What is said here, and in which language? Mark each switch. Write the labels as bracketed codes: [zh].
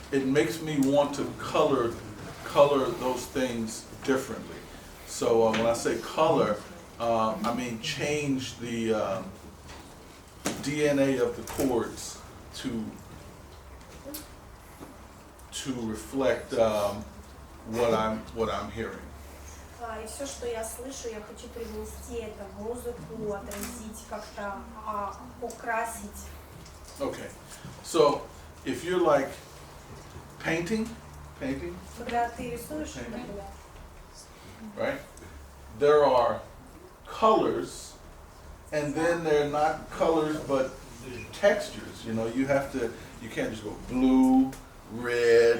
[en] It makes me want to color those things differently. So when I say color, I mean change the DNA of the chords to reflect what I'm hearing. [ru] И все, что я слышу, я хочу привнести это в музыку, отразить как-то, украсить. [en] Okay, so if you're like painting, [ru] Когда ты рисуешь, например, [en] right? There are colors, and then they're not colors but textures. You know, you can't just go blue, red,